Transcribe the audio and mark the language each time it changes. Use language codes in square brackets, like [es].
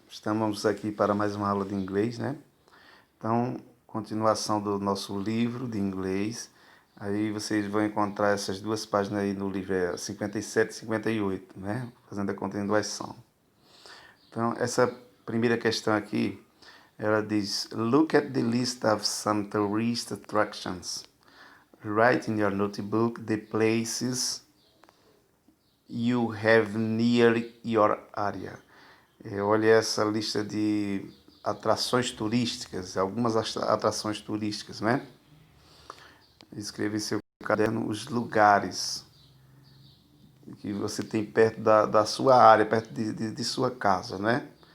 [pt] Estamos aqui para mais uma aula de inglês, né? Então, continuação do nosso livro de inglês. Aí vocês vão encontrar essas duas páginas aí no livro, 57 e 58, né? Fazendo a continuação. Então, essa primeira questão aqui, ela diz: [en] Look at the list of some tourist attractions. Write in your notebook the places you have near your area. [pt] Olha essa lista de atrações turísticas, algumas atrações turísticas, né? Escreva em seu caderno os lugares que você tem perto da sua área, perto de sua casa, né?